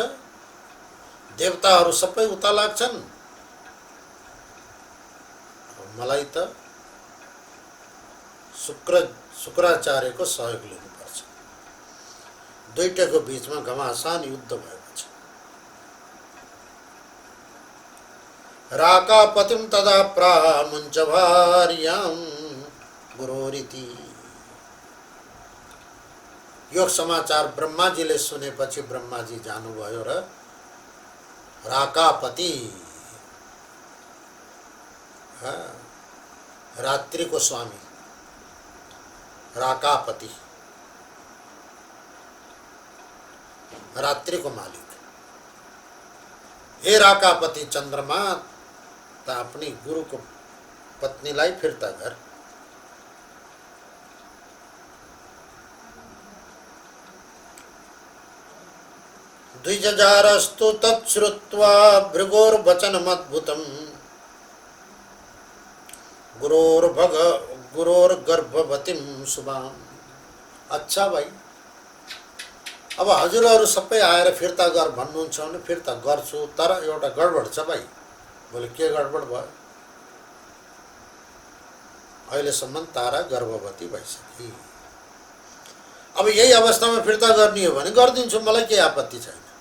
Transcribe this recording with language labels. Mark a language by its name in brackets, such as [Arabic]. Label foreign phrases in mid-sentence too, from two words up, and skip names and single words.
[Nepali] देवताहरू सबै उता लाग्छन्। मलाई त शुक्राचार्यको सहयोग लिनुपर्छ। दुईटाको बीचमा घमासान युद्ध भएको छ। [Sanskrit] राकापतिं तदा प्रामुञ्च भार्यां गुरोरिति। [Nepali] यो समाचार ब्रह्माजीले सुनेपछि ब्रह्माजी जानुभयो र राकापति, रात्रिको स्वामी राकापति, रात्रिको मालिक, हे राकापति चन्द्रमा, त अपनी गुरुको पत्नीलाई फिर्ता गर। [Sanskrit] द्विजजारस्तु तच्छ्रुत्वा भृगोर्वचनमद्भुतम् गुरोर्गर्भवतीं शुभाम्। [Nepali] अच्छा भाइ, अब हजुरहरू सबै आएर फिर्ता गर भन्नुहुन्छ भने फिर्ता गर्छु, तर एउटा गडबड छ भाइ। बोले के गडबड भयो? अहिलेसम्म तारा गर्भवती भइसकी। अब यही अवस्थामा फिर्ता गर्ने हो भने गरिदिन्छु, मलाई केही आपत्ति छैन।